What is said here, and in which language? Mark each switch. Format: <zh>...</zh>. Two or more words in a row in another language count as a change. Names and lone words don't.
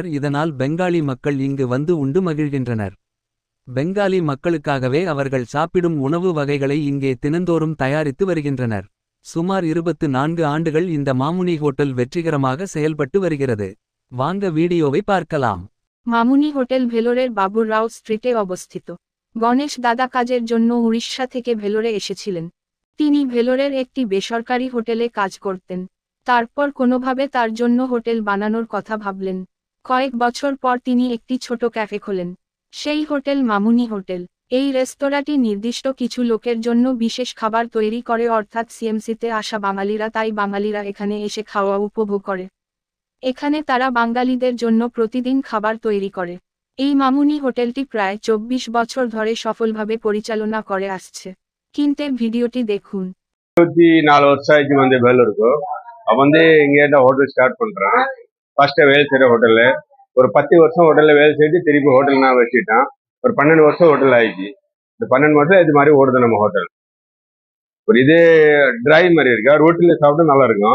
<ta>இதனால் பெங்காலி மக்கள் இங்கு வந்து உண்டு மகிழ்கின்றனர். பெங்காலி மக்களுக்காகவே அவர்கள் சாப்பிடும் உணவு வகைகளை இங்கே தினந்தோறும் தயாரித்து வருகின்றனர். சுமார் 24 ஆண்டுகள் இந்த மாமுனி ஹோட்டல் வெற்றிகரமாக செயல்பட்டு வருகிறது. வாங்க வீடியோவை பார்க்கலாம்.</ta> <bn>মামুনি হোটেল ভেলোরের বাবুররাও স্ট্রিটে অবস্থিত। গণেশ দাদা কাজের জন্য উড়িষ্যা থেকে ভেলোরে এসেছিলেন। তিনি ভেলোরের একটি বেসরকারি হোটেলে কাজ করতেন। তারপর কোনোভাবে তার জন্য হোটেল বানানোর কথা ভাবলেন। কয়েক বছর পর তিনি একটি ছোট ক্যাফে খোলেন। সেই হোটেল মামুনি হোটেল। এই রেস্তোরাঁটি নির্দিষ্ট কিছু লোকের জন্য বিশেষ খাবার তৈরি করে, অর্থাৎ সিএমসিতে আসা বাঙালিরা, তাই বাঙালিরা এখানে এসে খাওয়া উপভোগ করে। এখানে তারা বাঙালিদের জন্য প্রতিদিন খাবার তৈরি করে। এই মামুনি হোটেলটি প্রায় 24 বছর ধরে সফলভাবে পরিচালনা করে আসছে। কিনতে ভিডিওটি দেখুন।</bn> <ta>24 வருஷம் ஆயிடுச்சு வந்து வேலூருக்கு. அவன் வந்து இங்கே தான்</ta> <en>hotel start</en> <ta>பண்றான். ஃபர்ஸ்ட் வேலை செய்யற ஹோட்டல்ல ஒரு 10 வருஷம் ஹோட்டல்ல வேலை செய்து திருப்பி ஹோட்டல் நான் வச்சுட்டான். ஒரு 12 வருஷம் ஹோட்டல் ஆயிடுச்சு. இந்த 12 வருஷம் இது மாதிரி ஓடுது நம்ம ஹோட்டல். ஒரு இதே டிரை மாதிரி இருக்கா, ரோட்டில சாப்பிட்டா நல்லா இருக்கும்.</ta>